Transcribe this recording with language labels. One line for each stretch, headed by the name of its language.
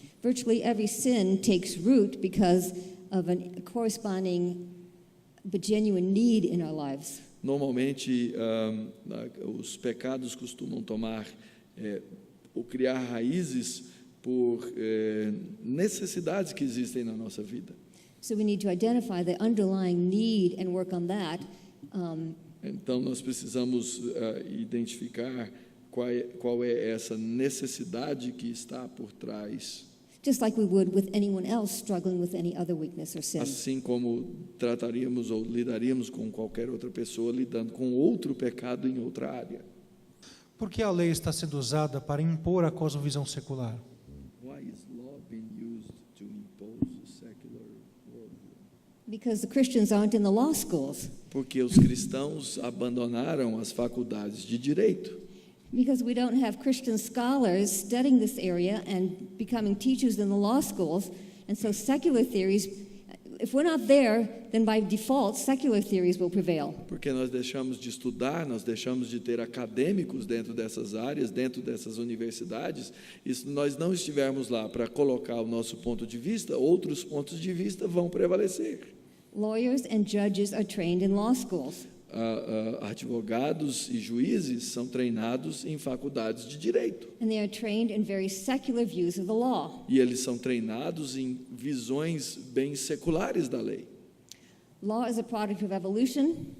English: Virtually every sin takes root because of a corresponding but genuine need in our lives.
Portuguese: Normalmente, os pecados costumam tomar ou criar raízes por necessidades que existem na nossa vida.
English: So we need to identify the underlying need and work on that.
Portuguese: Então, nós precisamos identificar qual é essa necessidade que está por trás.
English: Just like we would with anyone else struggling with any other weakness or sin.
Portuguese: Assim como trataríamos ou lidaríamos com qualquer outra pessoa lidando com outro pecado em outra área. Por que a lei está sendo usada para impor a cosmovisão secular?
English: Why is law being used to impose a secular worldview? Because the Christians aren't in the law schools.
Portuguese: Porque os cristãos abandonaram as faculdades de direito.
English: Because we don't have Christian scholars studying this area and becoming teachers in the law schools. And so secular theories, if we're not there, then by default, secular theories will prevail.
Portuguese: Porque nós deixamos de estudar, nós deixamos de ter acadêmicos dentro dessas áreas, dentro dessas universidades. E se nós não estivermos lá para colocar o nosso ponto de vista, outros pontos de vista vão prevalecer.
English: Lawyers and judges are trained in law schools.
Portuguese: Advogados e juízes são treinados em faculdades de direito.
English: And they are trained in very secular views of the law.
Portuguese: E eles são treinados em visões bem seculares da lei.
English: Law is a product of evolution.